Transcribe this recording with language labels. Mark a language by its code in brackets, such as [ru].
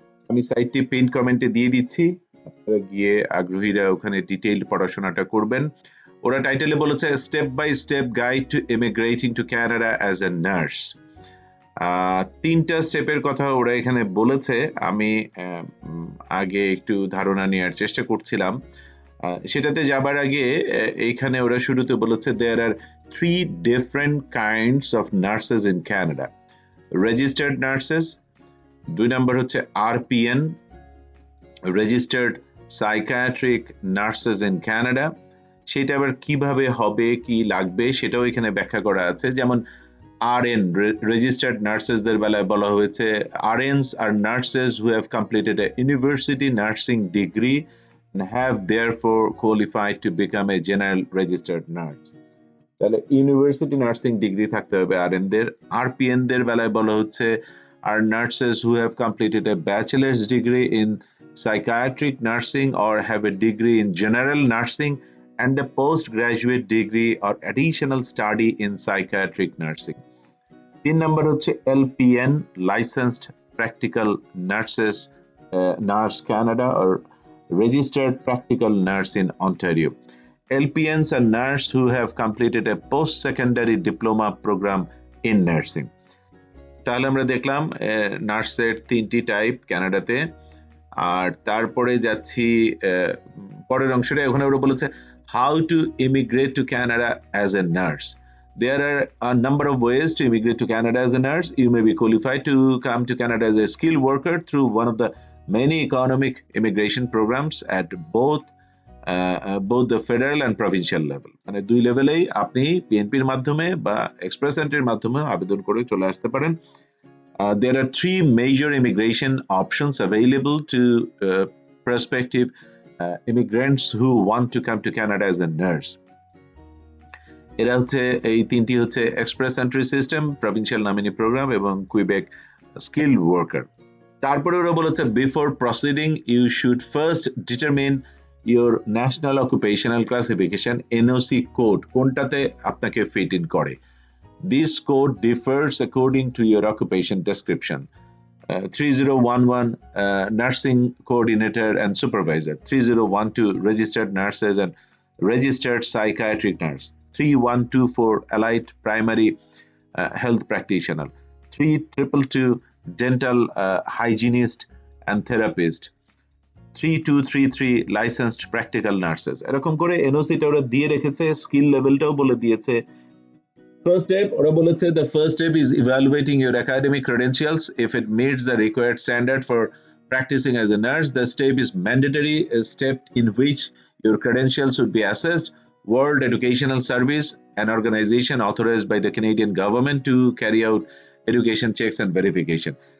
[bn] আমি সাইটটি পিন কমেন্টে দিয়ে দিচ্ছি, আপনারা গিয়ে আগ্রহীরা ওখানে ডিটেইল পড়াশোনাটা করবেন। ওরা টাইটেলে বলেছে [en] Step by step guide to immigrating to Canada as a nurse. [bn] 3টা স্টেপের কথা ওরা এখানে বলেছে। আমি আগে একটু ধারণা নেওয়ার চেষ্টা করছিলাম। সেটাতে যাবার আগে এইখানে ওরা শুরুতে বলেছে [en] there are 3 different kinds of nurses in Canada: registered nurses, [bn] 2 নম্বর হচ্ছে [en] RPN, registered psychiatric nurses in Canada। [bn] সেটা আবার কিভাবে হবে, কি লাগবে, সেটাও এখানে ব্যাখ্যা করা আছে। [en] যেমন RN, registered nurses [bn] দের বেলায় বলা হয়েছে [en] RNs are nurses who have completed a university nursing degree and have therefore qualified to become a general registered nurse। [bn] তাহলে ইউনিভার্সিটি নার্সিং ডিগ্রি থাকতে হবে আরএন দের। আরপিএন দের বেলায় বলা হচ্ছে [en] are nurses who have completed a bachelor's degree in psychiatric nursing or have a degree in general nursing and a postgraduate degree or additional study in psychiatric nursing. 3 number হচ্ছে LPN, licensed practical nurses, Nurse Canada or registered practical nurse in Ontario. LPNs are nurses who have completed a post-secondary diploma program in nursing. [bn] তাহলে আমরা দেখলাম নার্সের 3টি type কানাডাতে। আর তারপরে যাচ্ছি পরের অংশটা, ওখানে ওরা বলেছে [en] how to immigrate to Canada as a nurse. There are a number of ways to immigrate to Canada as a nurse. You may be qualified to come to Canada as a skilled worker through one of the many economic immigration programs at both the federal and provincial level. [bn] মানে দুই লেভেলেই আপনি পিএনপির মাধ্যমে বা express এন্ট্রির মাধ্যমে আবেদন করে চলে আসতে পারেন। [en] There are 3 major immigration options available to prospective immigrants who want to come to Canada as a nurse. [bn] এরা হচ্ছে এই তিনটি হচ্ছে express entry system, provincial nominee programme এবং কুইবেক স্কিলড ওয়ার্কার। তারপরে ওরা বলেছে [en] before proceeding you should first determine your national occupational classification NOC code [bn] কোনটাতে আপনাকে ফিট ইন করে। [en] This code differs according to your occupation description. 3011 nursing coordinator and supervisor, 3012 registered nurses and registered psychiatric nurse, 3124 allied primary health practitioner, 3222 dental hygienist and therapist, 3233 licensed practical nurses. [bn] এরকম করে এনওসিটা ওরা দিয়ে রেখেছে, skill লেভেলটাও বলে দিয়েছে। [en] First step, [bn] ওরা বলেছে [en] the first step is evaluating your academic credentials. If it meets the required standard for practicing as a nurse, the step is mandatory, a step in which your credentials should be assessed. World Educational Service, an organization authorized by the Canadian government to carry out education checks and verification.